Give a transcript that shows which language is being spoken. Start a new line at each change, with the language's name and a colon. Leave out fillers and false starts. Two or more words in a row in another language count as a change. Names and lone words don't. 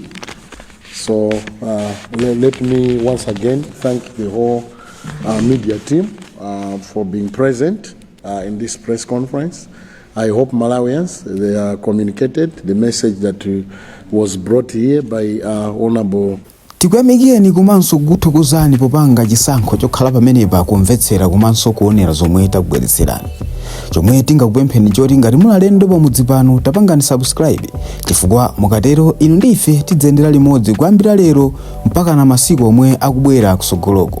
English: So let me once again thank the whole media team for being present in this press conference. I hope Malawians, they are communicated the message that was brought here by Honorable.
Nyanja: Tikuyamikeni komanso kuthokozani popanga chisankho chokhala pamenepa kumvetsera komanso kuonera zomwe takubweretserani. Chomwe tingakupempheni choti ngati muli alendo pamudzi pano tapangani subscribe chifukwa mukatero inu ndife tidzendera limodzi kuyambira lero mpaka na masiku omwe akubwera kusogoloko.